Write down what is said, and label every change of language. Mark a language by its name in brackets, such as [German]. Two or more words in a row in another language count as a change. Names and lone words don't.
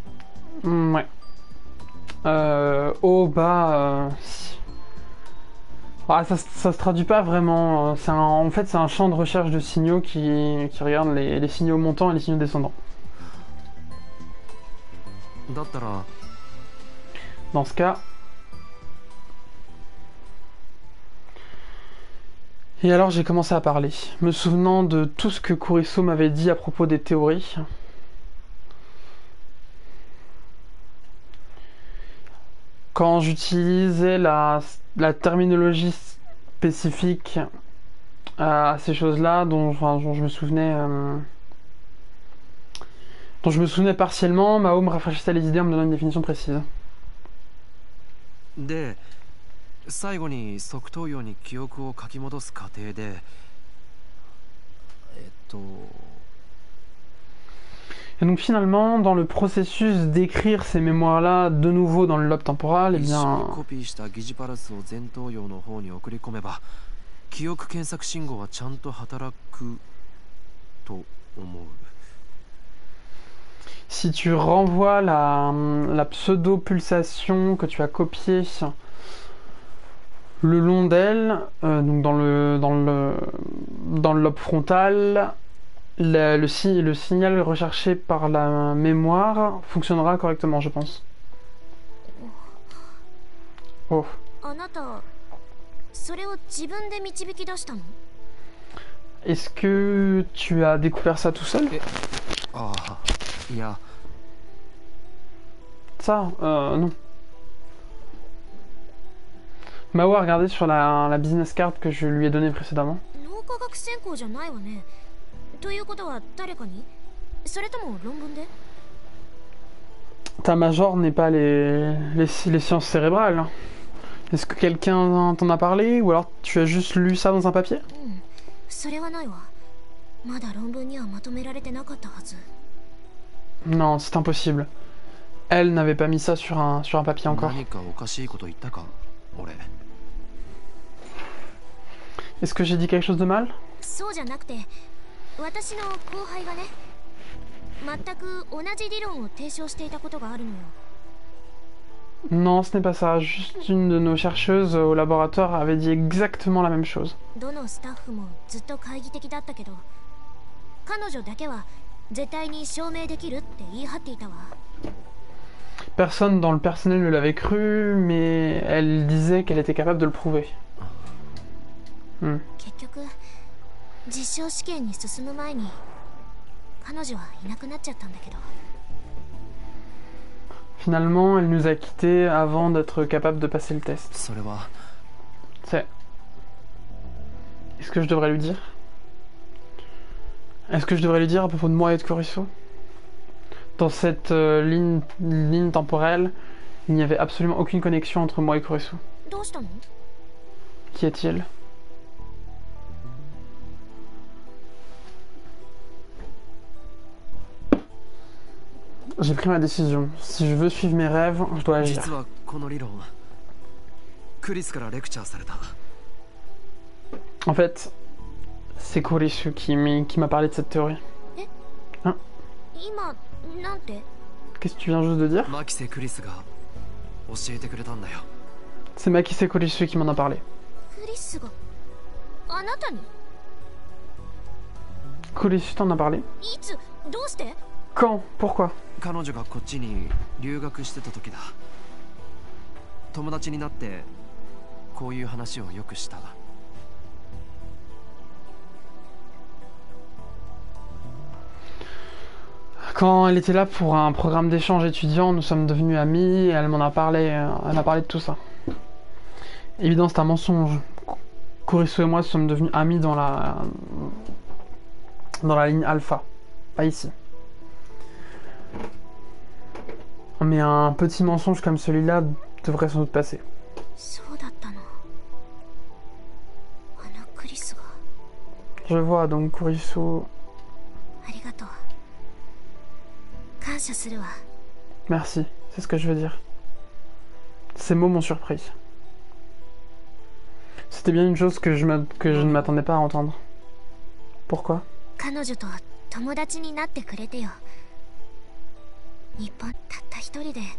[French] Ouais. Haut, bas... Ah, ça se traduit pas vraiment. En fait, c'est un champ de recherche de signaux qui regarde les signaux montants et les signaux descendants. [Japanese] だったら [French] Dans ce cas. Et alors j'ai commencé à parler, me souvenant de tout ce que Kuriso m'avait dit à propos des théories. Quand j'utilisais la terminologie spécifique à ces choses-là, dont je me souvenais partiellement, Mao me rafraîchissait les idées en me donnant une définition précise. [Japanese] で最後に側頭葉に記憶を書き戻す過程で [French] Et donc finalement, dans le processus d'écrire ces mémoires-là de nouveau dans le lobe temporal, eh [Japanese] 一緒 [French] bien, [Japanese] にコピーした疑似パルスを前頭葉の方に送り込めば記憶検索信号はちゃんと働くと思う。 [French] si tu renvoies la pseudo-pulsation que tu as copiée le long d'elle, donc dans le lobe frontal, le signal recherché par la mémoire fonctionnera correctement, je pense. Oh. [Japanese] あなたそれを自分で導き出したの？ [French] Est-ce que tu as découvert ça tout seul? [Japanese] ああ、いや [French] Ça, non. Mao a regardé sur la [English] business card [French] que je lui ai donnée précédemment. [Japanese] 脳科学専攻じゃないわね。ということは誰かに？それとも論文で？ [French] Ta major n'est pas les sciences cérébrales. Hein. Est-ce que quelqu'un t'en a parlé ou alors tu as juste lu ça dans un papier? [Japanese] うん、それはないわ。まだ論文にはまとめられてなかったはず。 [French] Non, c'est impossible. Elle n'avait pas mis ça sur un papier encore. [Japanese] 何かおかしいこと言ったか俺。 [French] Est-ce que j'ai dit quelque chose de mal? [Japanese] そうじゃなくて、私の後輩がね、全く同じ理論を提唱していたことがあるのよ。 [French] Non, ce n'est pas ça. Juste une de nos chercheuses au laboratoire avait dit exactement la même chose. [Japanese] どのスタッフもずっと懐疑的だったけど、彼女だけは絶対に証明できるって言い張っていたわ。 [French] Personne dans le personnel ne l'avait cru, mais elle disait qu'elle était capable de le prouver. [Japanese] 結局実証試験に進む前に彼女はいなくなっちゃったんだけど。 [French] Finalement, elle nous a quittés avant d'être capable de passer le test. [Japanese] それは [French] C'est... Est-ce que je devrais lui dire? Est-ce que je devrais lui dire à propos de moi et de Kuriso? Dans cette ligne temporelle, il n'y avait absolument aucune connexion entre moi et Kuriso. [Japanese] どうしたの？ [French] Qui est-il? J'ai pris ma décision. Si je veux suivre mes rêves, je dois agir. [Japanese] 実はこの理論クリスからレクチャーされた。 [French] En fait, c'est Kurisu qui m'a parlé de cette théorie. [Japanese] 今なんて？ [French] Qu'est-ce que tu viens juste de dire? [Japanese] マキセ・クリスが教えてくれたんだよ。 [French] C'est Makise Kurisu qui m'en a parlé. [Japanese] クリスがあなたに？ [French] Kurisu t'en a parlé? [Japanese] いつ？どうして？ [French] Quand? Pourquoi? [Japanese] 彼女がこっちに留学してた時だ。友達になってこういう話をよくした。 [French] Quand elle était là pour un programme d'échange étudiant, nous sommes devenus amis et elle m'en a parlé, elle m'a parlé de tout ça. Évidemment, c'est un mensonge. Kurisu et moi sommes devenus amis dans la ligne alpha, pas ici. Mais un petit mensonge comme celui-là devrait sans doute passer. [Japanese] そうだったの。あのクリスが。 [French] Je vois donc Kurisu. [Japanese] ありがとう。感謝するわ。 [French] Merci, c'est ce que je veux dire. Ces mots m'ont surpris. C'était bien une chose que je ne m'attendais pas à entendre. Pourquoi? [Japanese] 彼女と友達になってくれてよ。日本たった一人で。